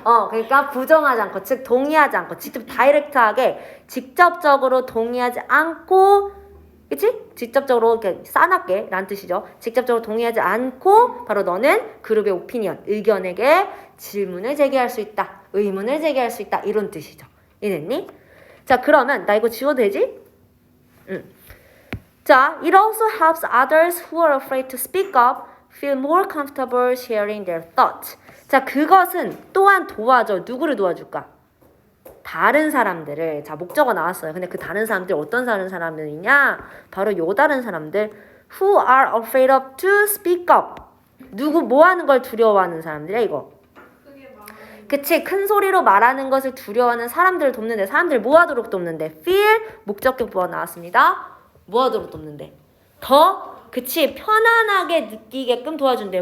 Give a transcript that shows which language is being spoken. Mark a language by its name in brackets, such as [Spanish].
[Korean] 그러니까 부정하지 않고, 즉 동의하지 않고, 직접 다이렉트하게 직접적으로 동의하지 않고, 그치? 직접적으로 이렇게 싸납게 라는 뜻이죠. 직접적으로 동의하지 않고 바로 너는 그룹의 오피니언, 의견에게 질문을 제기할 수 있다. 의문을 제기할 수 있다. 이런 뜻이죠. 이해됐니? 자, 그러면 나 이거 지워도 되지? [English] 자, it also helps others who are afraid to speak up feel more comfortable sharing their thoughts. [Korean] 자, 그것은 또한 도와줘. 누구를 도와줄까? 다른 사람들을. 자, 목적어 나왔어요. 근데 그 다른 사람들 어떤 다른 사람들이냐? 바로 요 다른 사람들 [English] who are afraid of to speak up. [Korean] 누구 뭐 하는 걸 두려워하는 사람들이야 이거. 크게 말하는. 그치, 큰 소리로 말하는 것을 두려워하는 사람들을 돕는데, 사람들 뭐 하도록 돕는데? feel 목적격 보어 나왔습니다. 뭐 하도록 돕는데? 더 그치, 편안하게 느끼게끔 도와준대.